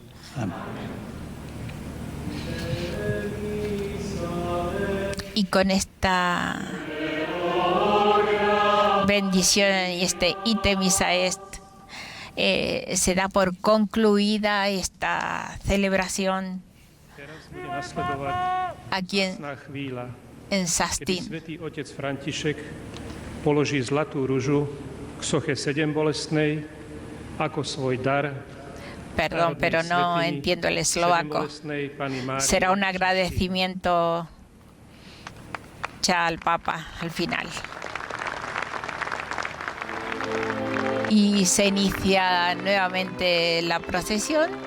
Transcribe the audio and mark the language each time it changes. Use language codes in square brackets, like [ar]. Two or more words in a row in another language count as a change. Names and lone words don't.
[es] Y con esta bendición y este [la] ite misa est, [es] se da por concluida esta celebración aquí en Sastín. [sk] Svätý otec František položí zlatú ružu k soche sedembolestnej ako svoj dar. [es] Perdón, pero no entiendo el eslovaco. Será un agradecimiento ya al Papa al final. Y se inicia nuevamente la procesión.